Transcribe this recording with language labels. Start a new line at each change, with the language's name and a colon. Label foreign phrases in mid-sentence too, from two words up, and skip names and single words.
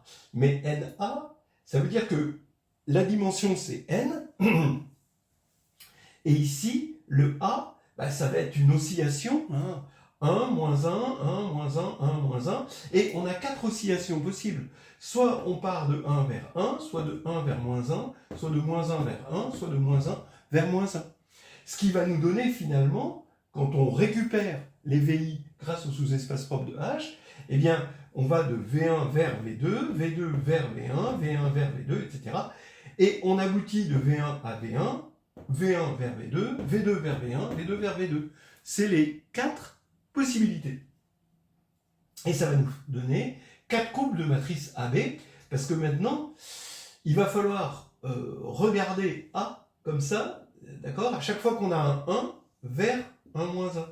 French: Mais NA, ça veut dire que la dimension c'est N, et ici, le A, bah, ça va être une oscillation, hein, 1, moins 1, 1, moins 1, 1, moins 1, et on a 4 oscillations possibles. Soit on part de 1 vers 1, soit de 1 vers moins 1, soit de moins 1 vers 1, soit de moins 1 vers moins 1. Ce qui va nous donner finalement, quand on récupère les VI grâce au sous-espace propre de H, eh bien, on va de V1 vers V2, V2 vers V1, V1 vers V2, etc. Et on aboutit de V1 à V1, V1 vers V2, V2 vers V1, V2 vers V2. C'est les 4 possibilités. Et ça va nous donner 4 couples de matrice AB, parce que maintenant, il va falloir regarder A comme ça, d'accord, à chaque fois qu'on a un 1 vers un moins 1.